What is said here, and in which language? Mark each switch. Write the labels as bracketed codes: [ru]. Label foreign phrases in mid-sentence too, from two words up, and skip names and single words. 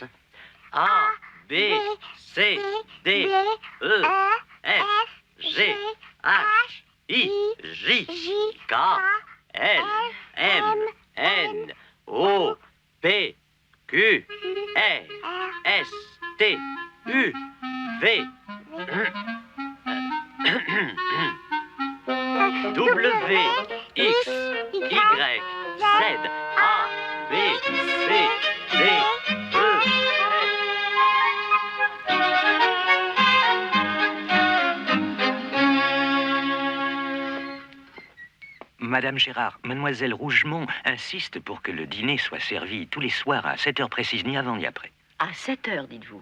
[en] A, B, C, D, E, F, G, H, I, J, K, L, M, N, O, P, Q, R, S, T, U, V, W, X, Y, Z, A, B, C, D, E, [fr] Madame Gérard, mademoiselle Rougemont insiste pour que le dîner soit servi tous les soirs à 7 heures précises, ni avant ni après. À 7 heures, dites-vous.